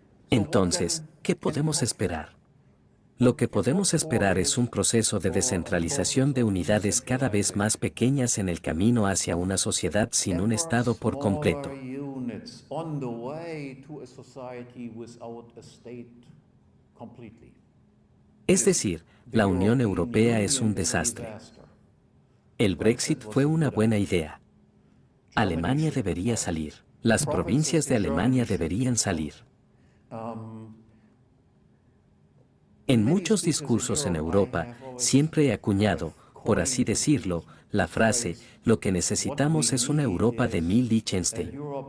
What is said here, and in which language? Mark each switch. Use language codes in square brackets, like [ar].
[es] Entonces, ¿qué podemos esperar? Lo que podemos esperar es un proceso de descentralización de unidades cada vez más pequeñas en el camino hacia una sociedad sin un estado por completo. [en] units on the way to a society without a state completely. [es] Es decir, la Unión Europea es un desastre. El Brexit fue una buena idea. Alemania debería salir. Las provincias de Alemania deberían salir. En muchos discursos en Europa siempre he acuñado, por así decirlo, la frase, lo que necesitamos es una Europa de 1000 Liechtenstein.